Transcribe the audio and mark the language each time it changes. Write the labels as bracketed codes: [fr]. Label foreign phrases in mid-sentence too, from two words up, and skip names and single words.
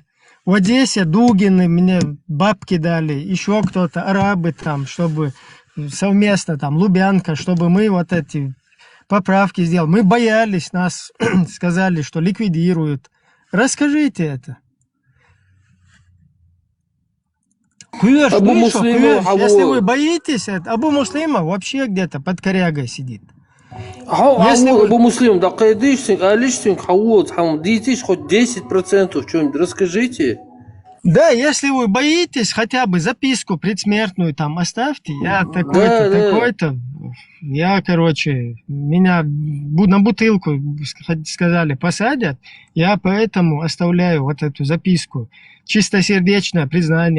[ru] Вот здесь я Дугины мне бабки дали, еще кто-то, арабы там, чтобы совместно там, Лубянка, чтобы мы вот эти поправки сделали. Мы боялись, нас сказали, что ликвидируют. Расскажите это. Если вы боитесь, Абу Муслима вообще где-то под корягой сидит. Абу Муслим, да кайдышсинг, алишсинг, хауот, дейтесь хоть 10% что-нибудь расскажите. Да, если вы боитесь, хотя бы записку предсмертную там оставьте. Я такой-то, такой-то. Я, короче, меня на бутылку, сказали, посадят. Я поэтому оставляю вот эту записку. Чистосердечное признание.